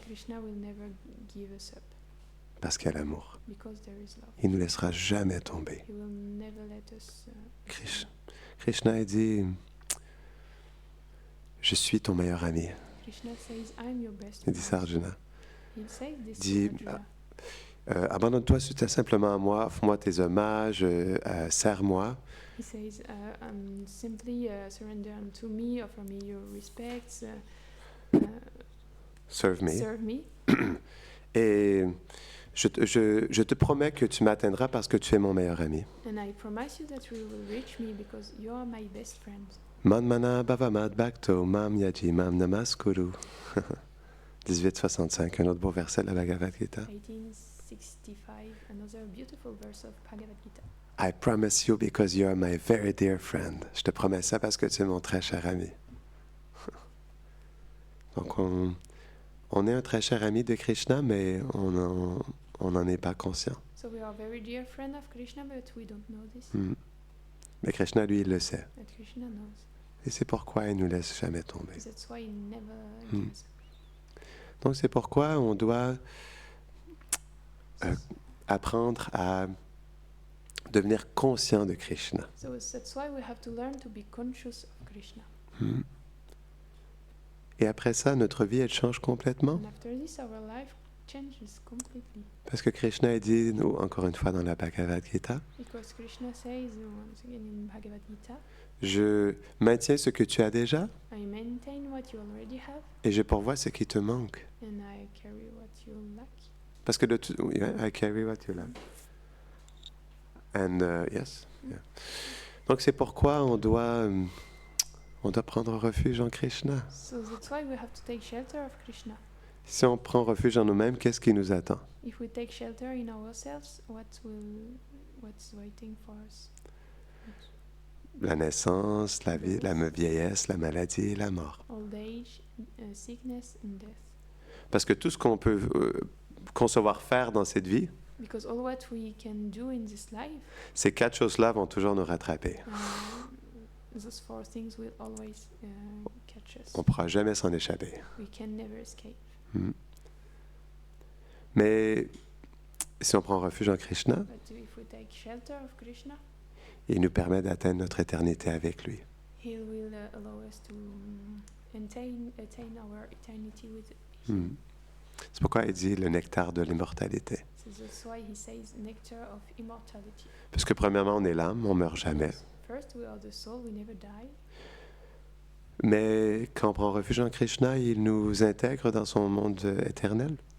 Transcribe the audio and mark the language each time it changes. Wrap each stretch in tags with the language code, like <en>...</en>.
<en>Krishna will never give us up,</en> <fr>Parce qu'à l'amour,</fr> <en>because there is love.</en> <fr>il ne nous laissera jamais tomber.</fr> <en>He will never let us.</en> <fr>Krishna a dit, je suis ton meilleur ami.</fr> <en>Krishna says, "I'm your best</en> <fr>Il dit ça à</fr> <en>friend."</en> <fr>Arjuna.</fr> <en>He says this</en> <fr>Dit,</fr> <en>to Arjuna.</en> <fr>Abandonne-toi simplement à moi, offre-moi tes hommages, sers-moi.</fr> <en>He says, simply surrender unto me, offer me your respects,</en> <fr>Serve me.</fr> <en>serve me.</en> <fr>Et je te promets que tu m'atteindras parce que tu es mon meilleur ami.</fr> <en>And I promise you that you will reach me because you are my best friend.</en> <sa>Manmana bhavamad bhakto mam yaji mam namaskuru.</sa> <fr>1865, un autre beau verset de la Bhagavad Gita.</fr> <en>1865, another beautiful verse of Bhagavad Gita. I promise you because you are my very dear friend.</en> <fr>Je te promets ça parce que tu es mon très cher ami. Donc on est un très cher ami de Krishna, mais on n'en est pas conscient.</fr> <en>So we are very dear friend of Krishna, but we don't know this.</en> <fr>Mais Krishna, lui, il le sait.</fr> <en>But Krishna knows.</en> <fr>Et c'est pourquoi il nous laisse jamais tomber.</fr> <en>That's why he never Mm. gives up.</en> <fr>Donc c'est pourquoi on doit apprendre à devenir conscient de Krishna.</fr> <en>So that's why we have to learn to be conscious of Krishna.</en> <fr>Et après ça, notre vie, elle change complètement.</fr> <en>And after this, our life changes completely.</en> <fr>Parce que Krishna a dit, nous, encore une fois dans la Bhagavad Gita,</fr> <en>Because Krishna says once again in Bhagavad Gita,</en> <fr>je maintiens ce que tu as déjà</fr> <en>I maintain what you already have,</en> <fr>et je pourvois ce qui te manque.</fr> <en>and I carry what you lack.</en> <fr>Parce que</fr> <en>I carry what you lack. And yes. Yeah.</en> <fr>Donc c'est pourquoi on doit On doit prendre refuge en Krishna.</fr> <en>So that's why we have to take shelter of Krishna.</en> <fr>Si on prend refuge en nous-mêmes, qu'est-ce qui nous attend?</fr> <en>If we take shelter in ourselves, what's waiting for us?</en> <fr>La naissance, la vie, la vieillesse, la maladie et la mort.</fr> <en>Old age, sickness and death.</en> <fr>Parce que tout ce qu'on peut concevoir faire dans cette vie,</fr> <en>Because all what we can do in this life,</en> <fr>ces 4 choses-là vont toujours nous rattraper.</fr> <en>those 4 things will always catch us.</en> <fr>On ne pourra jamais s'en échapper.</fr> <en>We can never escape.</en> <fr>Mais si on prend refuge en Krishna,</fr> <en>But if we take shelter of Krishna,</en> <fr>il nous permet d'atteindre notre éternité avec lui.</fr> <en>He will allow us to attain our eternity with Him.</en> <fr>C'est pourquoi il dit le nectar de l'immortalité.</fr> <en>So that's why He says nectar of immortality.</en> <fr>Parce que premièrement, on est l'âme, on ne meurt jamais.</fr> <en>First, we are the soul, we never die.</en> <fr>Mais quand on prend refuge en Krishna, il nous intègre dans son monde éternel.</fr>